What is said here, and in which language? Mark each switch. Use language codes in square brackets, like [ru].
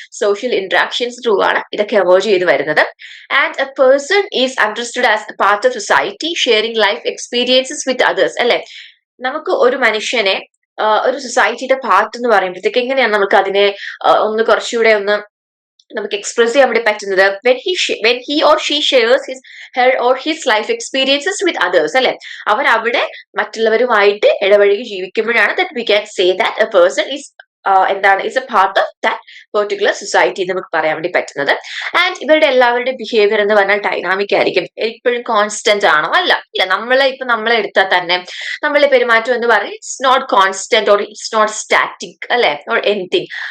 [ml] Social interactions through ആണ് ഇതൊക്കെ emerge ചെയ്ത് വരുന്നത്. [en] And a person is understood as a part of society sharing life experiences with others അല്ലെ. [ml] നമുക്ക് ഒരു മനുഷ്യനെ ഒരു സൊസൈറ്റിയുടെ പാർട്ട് എന്ന് പറയുമ്പോഴത്തേക്ക് എങ്ങനെയാണ് നമുക്ക് അതിനെ ഒന്ന് കുറച്ചുകൂടെ ഒന്ന് നമുക്ക് എക്സ്പ്രസ് ചെയ്യാൻ വേണ്ടി പറ്റുന്നത്? [en] when he or she shares her or his life experiences with others അല്ലെ. [ml] അവർ അവിടെ മറ്റുള്ളവരുമായിട്ട് ഇടപഴകി ജീവിക്കുമ്പോഴാണ് [en] that we can say that a person is എന്താണ് is a part of that particular society [ml] നമുക്ക് പറയാൻ വേണ്ടി പറ്റുന്നത്. ആൻഡ് ഇവരുടെ എല്ലാവരുടെ ബിഹേവിയർ എന്ന് പറഞ്ഞാൽ ഡൈനാമിക് ആയിരിക്കും. എപ്പോഴും കോൺസ്റ്റന്റ് ആണോ? അല്ല. നമ്മളെ എടുത്താൽ തന്നെ നമ്മളെ പെരുമാറ്റം എന്ന് പറയുന്നത് [en] it's not constant or it's not static [ml] അല്ലെ, ഓർ എനിത്തിങ്.